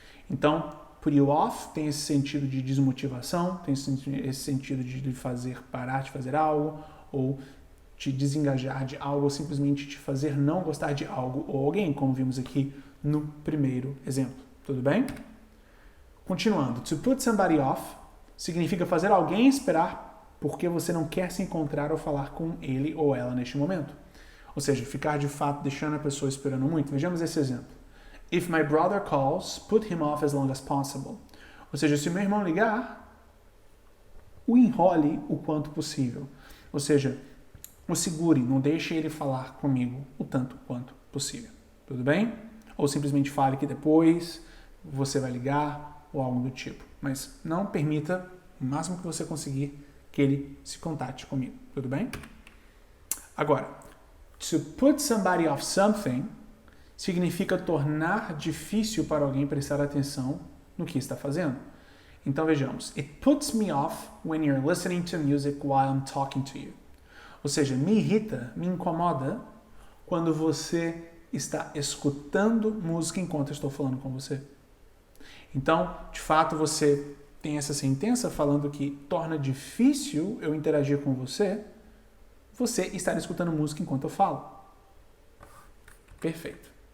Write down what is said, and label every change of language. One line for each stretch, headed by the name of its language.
Portuguese: Então, put you off tem esse sentido de desmotivação, tem esse sentido de lhe fazer parar de fazer algo, ou te desengajar de algo, ou simplesmente te fazer não gostar de algo ou alguém, como vimos aqui no primeiro exemplo. Tudo bem? Continuando.
English: To put somebody off
Portuguese: significa fazer alguém esperar porque você não quer se encontrar ou falar com ele ou ela neste momento. Ou seja, ficar de fato deixando a pessoa esperando muito. Vejamos esse exemplo.
English: If my brother calls, put him off as long as possible.
Portuguese: Ou seja, se meu irmão ligar, o enrole o quanto possível. Ou seja, o segure, não deixe ele falar comigo o tanto quanto possível. Tudo bem? Ou simplesmente fale que depois você vai ligar ou algo do tipo. Mas não permita, o máximo que você conseguir, que ele se contate comigo. Tudo bem? Agora,
English: to put somebody off something
Portuguese: significa tornar difícil para alguém prestar atenção no que está fazendo. Então vejamos.
English: It puts me off when you're listening to music while I'm talking to you.
Portuguese: Ou seja, me irrita, me incomoda quando você está escutando música enquanto eu estou falando com você. Então, de fato, você tem essa sentença falando que torna difícil eu interagir com você estar escutando música enquanto eu falo. Perfeito.